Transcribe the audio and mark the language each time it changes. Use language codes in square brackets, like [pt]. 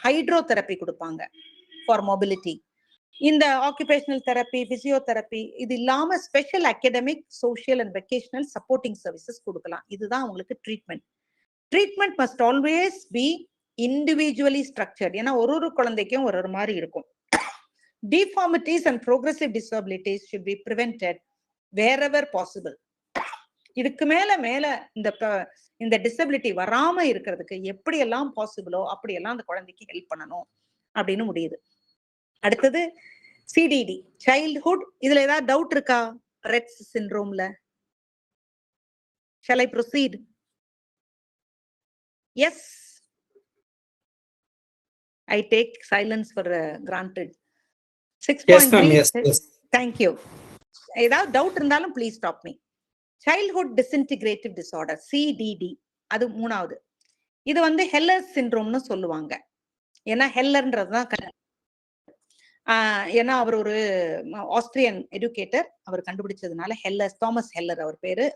[ta] Hydrotherapy கொடுப்பாங்க [en] For mobility. [ta] இந்த occupational therapy, physiotherapy இது இல்லாம special academic, social and vocational supporting services கொடுக்கலாம். இதுதான் அவங்களுக்கு treatment. [en] Treatment must always be individually structured. [ta] ஏன்னா ஒரு குழந்தைக்கும் ஒரு மாதிரி இருக்கும். [en] Deformities and progressive disabilities should be prevented wherever possible. [ta] இதுக்கு மேல இந்த டிசபிலிட்டி வராம இருக்கிறதுக்கு எப்படி எல்லாம் பாசிபிளோ அப்படியெல்லாம் அந்த குழந்தைக்கு ஹெல்ப் பண்ணணும் அப்படின்னு முடியுது. அடுத்தது சிடிடி, சைல்ட்ஹுட். இதுல ஏதாவது டவுட் இருக்கா? [en] Rett's சிண்ட்ரோம்ல shall I proceed? Yes, I take silence for granted. 6.3. Yes ma'am, yes. Thank you. [ta] ஏதாவது டவுட் இருந்தாலும் [en] Please stop me. [ta] Childhood டிஸ்இன்டிகிரேட்டிவ் disorder, சிடிடி, அது மூணாவது. இது வந்து ஹெல்லர் சிண்ட்ரோம்னு சொல்லுவாங்க. ஏன்னா ஹெல்லர்ன்றதுதான் ஏன்னா அவர் ஒரு ஆஸ்திரியன் எஜுகேட்டர், அவர் கண்டுபிடிச்சதுனால ஹெல்லர், தாமஸ் ஹெல்லர் அவர் பேரு.